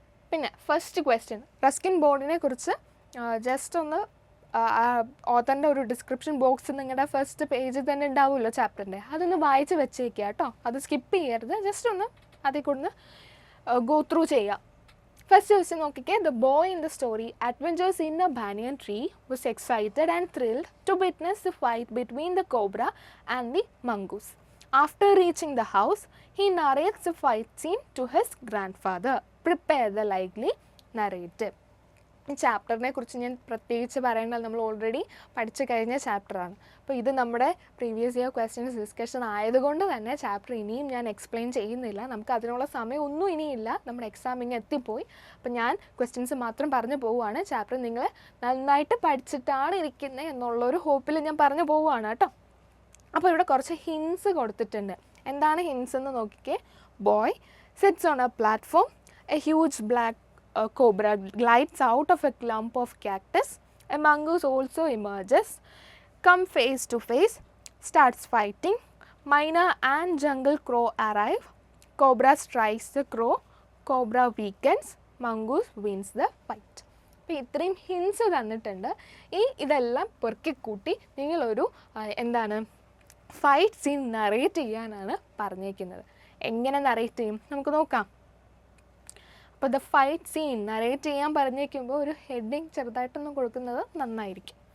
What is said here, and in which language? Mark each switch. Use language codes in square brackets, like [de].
[ml] പിന്നെ first question, Ruskin ബോണ്ടിനെ കുറിച്ച് just ഒന്ന് ഓഥറിൻ്റെ ഒരു ഡിസ്ക്രിപ്ഷൻ ബോക്സ് നിങ്ങളുടെ ഫസ്റ്റ് പേജിൽ തന്നെ ഉണ്ടാവുമല്ലോ ചാപ്റ്ററിൻ്റെ, അതൊന്ന് വായിച്ച് വെച്ചേക്കുക കേട്ടോ. അത് സ്കിപ്പ് ചെയ്യരുത്, ജസ്റ്റ് ഒന്ന് അതിൽ കൊണ്ട് ഗോ ത്രൂ ചെയ്യുക. ഫസ്റ്റ് ക്വസ്റ്റ്യൻ നോക്കിക്കേ. [en] The boy in the story adventures in a banyan tree was excited and thrilled to witness the fight between the cobra and the mongoose. After reaching the house, he narrates the fight scene to his grandfather. Prepare the likely narrative. [ml] ഈ ചാപ്റ്ററിനെ കുറിച്ച് ഞാൻ പ്രത്യേകിച്ച് പറയേണ്ടത്, നമ്മൾ already പഠിച്ചു കഴിഞ്ഞ ചാപ്റ്ററാണ്. അപ്പോൾ ഇത് നമ്മുടെ പ്രീവിയസ് ഇയർ ക്വസ്റ്റ്യൻസ് ഡിസ്കഷൻ ആയതുകൊണ്ട് തന്നെ ചാപ്റ്റർ ഇനിയും ഞാൻ എക്സ്പ്ലെയിൻ ചെയ്യുന്നില്ല. നമുക്ക് അതിനുള്ള സമയം ഒന്നും ഇനിയില്ല, നമ്മുടെ എക്സാം ഇങ്ങനെ എത്തിപ്പോയി. അപ്പോൾ ഞാൻ ക്വസ്റ്റ്യൻസ് മാത്രം പറഞ്ഞു പോവുകയാണ്. ചാപ്റ്റർ നിങ്ങൾ നന്നായിട്ട് പഠിച്ചിട്ടാണ് ഇരിക്കുന്നത് എന്നുള്ളൊരു ഹോപ്പിൽ ഞാൻ പറഞ്ഞു പോവുകയാണ് കേട്ടോ. അപ്പോൾ ഇവിടെ കുറച്ച് ഹിൻസ് കൊടുത്തിട്ടുണ്ട്. എന്താണ് ഹിൻസ് എന്ന് നോക്കിക്കേ. [en] Boy sits on a platform, a huge black cobra glides out of a clump of cactus, a mongoose also emerges, come face to face, starts fighting, myna and jungle crow arrive, cobra strikes the crow, cobra weakens, mongoose wins the fight. [ml] അപ്പോൾ ഇത്രയും hints തന്നിട്ടുണ്ട്. ഇതെല്ലാം പെറുക്കിക്കൂട്ടി നിങ്ങളൊരു എന്താണ് fight scene narrate ചെയ്യാനാണ് പറഞ്ഞേക്കുന്നത്. എങ്ങനെ narrate ചെയ്യും നമുക്ക് നോക്കാം. അപ്പോൾ ദ ഫൈറ്റ് സീൻ നറേറ്റ് ചെയ്യാൻ പറഞ്ഞേക്കുമ്പോൾ ഒരു ഹെഡിങ് ചെറുതായിട്ടൊന്നും കൊടുക്കുന്നത് നന്നായിരിക്കും.